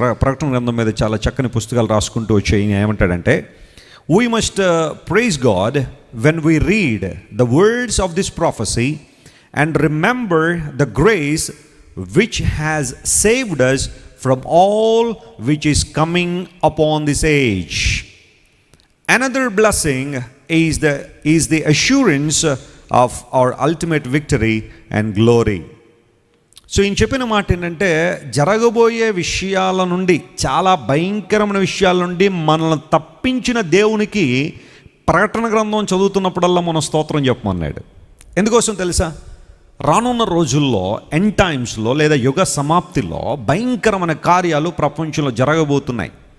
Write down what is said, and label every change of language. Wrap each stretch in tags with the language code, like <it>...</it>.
<te>ప్రకటన గ్రంథం మీద చాలా చక్కని పుస్తకాలు రాసుకుంటూ వచ్చాయి. ఏమంటాడంటే,</te> <en>We must praise God when we read the words of this prophecy and remember the grace which has saved us from all which is coming upon this age. Another blessing is the assurance of our ultimate victory and glory.</en> <te>So ఈయన చెప్పిన మాట ఏంటంటే, జరగబోయే విషయాల నుండి, చాలా భయంకరమైన విషయాల నుండి మనల్ని తప్పించిన దేవునికి ప్రకటన గ్రంథం చదువుతున్నప్పుడల్లా మనం స్తోత్రం చెప్పమన్నాడు. ఎందుకోసం తెలుసా? రానున్న రోజుల్లో ఎండ్ టైమ్స్లో లేదా యుగ సమాప్తిలో భయంకరమైన కార్యాలు ప్రపంచంలో జరగబోతున్నాయి.</te>